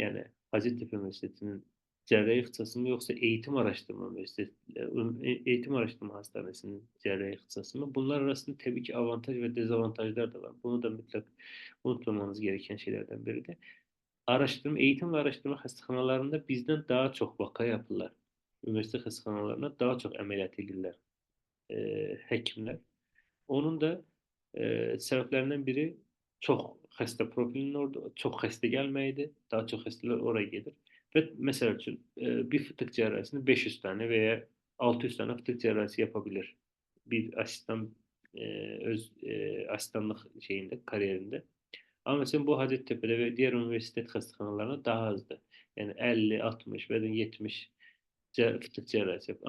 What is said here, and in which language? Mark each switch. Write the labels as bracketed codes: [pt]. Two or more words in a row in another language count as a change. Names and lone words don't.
[tr] Yani Hacettepe Üniversitesi'nin cerrahi ixtisası mı yoksa eğitim araştırma hastanesinin cerrahi ixtisası mı? Bunlar arasında tabii ki avantaj ve dezavantajlar da var. Bunu da mutlak unutmamanız gereken şeylerden biri de. Eğitim ve araştırma hastanelerinde bizden daha çok vaka yapırlar. Üniversite hastanelerine daha çok ameliyat [az] edirlər həkimlər. Onun da səbəblərindən biri çox xəstə profilinin orada, çox xəstə gəlməyidir. Daha çox xəstələr oraya gedir. Və məsəl üçün bir fıtıq cərrahisini 500 tane veya 600 tane fıtıq cərrahisi yapabilir. Bir asistan öz asistanlıq şeyində, kariyerində. [tr] Ama mesela bu Hacettepe'de ve diğer üniversite hastanelerine daha azdı. Yani 50, 60 veya 70 fıtık cerrahisi yap.